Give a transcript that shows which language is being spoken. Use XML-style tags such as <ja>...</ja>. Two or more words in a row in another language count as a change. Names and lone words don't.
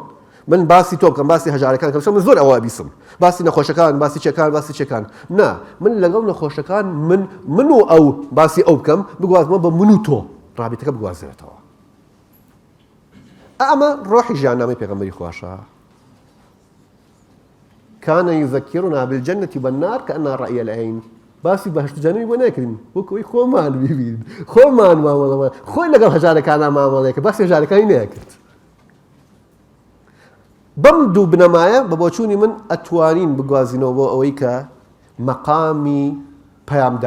<ckb>من باسی تۆ بکەم، باسی هەژارەکان کەم، من زۆر ئەوە بیسم، باسی نەخۆشەکان، باسی چێکان، نا، من لەگەڵ نەخۆشەکان من و ئەو باسی ئەو بکەم، بگوازمەوە بە من و تۆ، ڕابطەکە بگوازێتەوە. ئەمە ڕۆحی ژیاننامەی پێغەمبەری خواشە.</ckb> <ar>كان يذكرنا بالجنة والنار كأنها رأي العين.</ar> <ckb>باسی بەهشت و جەنەتی بۆ نەکردین، وەکەوەی خۆمان ببین، خۆمان مامەڵەوە، خۆی لەگەڵ هەژارەکانە مامەڵەیەکە، باسی هەژارەکانی نەکرد. بەم دوو بنەمایە بە بۆچوونی من ئەتوانین بگوازینەوە بۆ ئەوەی کە مەقامی پەیامداریمان بێ.</ckb>